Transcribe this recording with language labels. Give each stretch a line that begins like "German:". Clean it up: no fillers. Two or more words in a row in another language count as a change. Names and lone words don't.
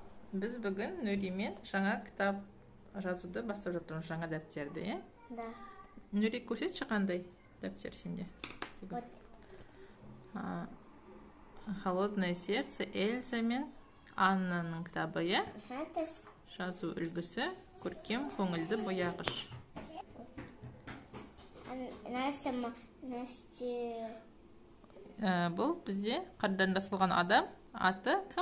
Kazakh: Біз бүгін Нүримен жаңа кітап жазуды бастап жатырмыз, жаңа дәптерді, е?
Russian: Да.
Kazakh: Нүри, көрсетші қандай дәптер сенде?
Russian: Вот. Холодное сердце,
Kazakh: Эльза мен Аннаның кітабы, е? Жазу үлгісі, көркем көңілді бояғыш. Бұл бізде қардан жасалған адам. Аты кім?